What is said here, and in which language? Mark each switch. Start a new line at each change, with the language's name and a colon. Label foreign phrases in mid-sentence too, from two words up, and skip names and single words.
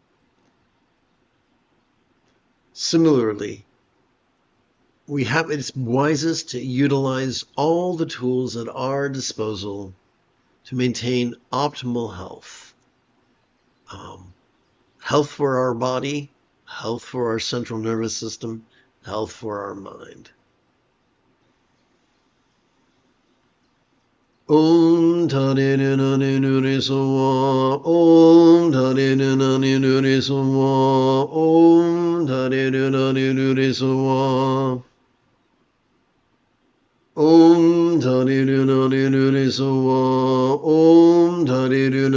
English: Similarly, it's wisest to utilize all the tools at our disposal to maintain optimal health. Health for our body, health for our central nervous system, health for our mind. Om Tani Nunani Nuni Suwa, Om Tani Nunani Nuni Suwa, Om Tani Nunani Nuni Suwa, Om Tani Nunani Nuni Suwa, Om Tani